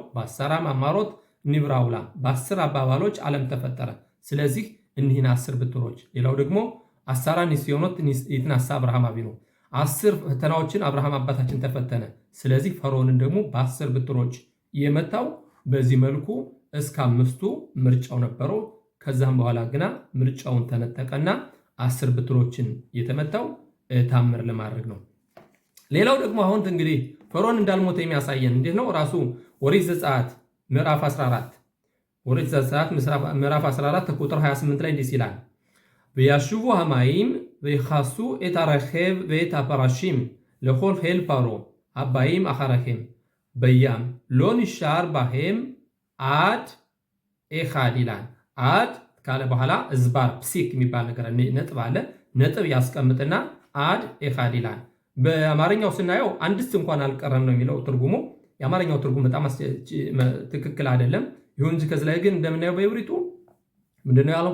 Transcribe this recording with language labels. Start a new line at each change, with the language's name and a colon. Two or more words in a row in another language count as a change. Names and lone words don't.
Amharic: በ10
Hebrew: מאמרות נברא העולם፣
Amharic: በ10 አባባሎች ዓለም ተፈጠረ። ስለዚህ እኒህን 10 ብትሮች፣ ሌላው ደግሞ 10
Hebrew: נסיונות נתנסה אברהם אבינו፣
Amharic: 10 ፈተናዎችን አብርሃም አባታችን ተፈተነ። ስለዚህ ፈርዖንን ደግሞ በ10 ብትሮች የመታው በዚህ መልኩ እስከ 5ቱ ምርጫው ነበረው። ከዛም በኋላ ግና ምርጫውን ተነጠቀና 10 ብትሮችን የተመታው ታምር ለማድረግ ነው። ሌላው ደግሞ አሁን እንግዲህ ፈርዖን እንዳልሞተ የሚያሳየን እንዴት ነው? ራሱ ኦሪት ዘጸአት ምዕራፍ 14 ኦሪት ዘጸአት ምዕራፍ 14 ቁጥር 28 ላይ እንዲህ ይላል
Hebrew: וישובו המים ויכסו את הרכב ואת הפרשים לכל חיל פרעה הבאים אחריהם בים לא נשאר בהם עד אחד
Amharic: ይላል። አድ ካለ በኋላ እዝባር ፕሲክ የሚባል ነገር ነጥብ አለ። ነጥብ ያስቀምጥና
Hebrew: עד אחד
Amharic: ይላል። በአማርኛው ስናየው አንድስ እንኳን አልቀረም ነው የሚለው ትርጉሙ። የአማርኛው ትርጉም በጣም ትክክል አይደለም። ይሁን እንጂ ከዚህ ላይ ግን እንደምናየው በዕብሪቱ ምንድነው ያለው?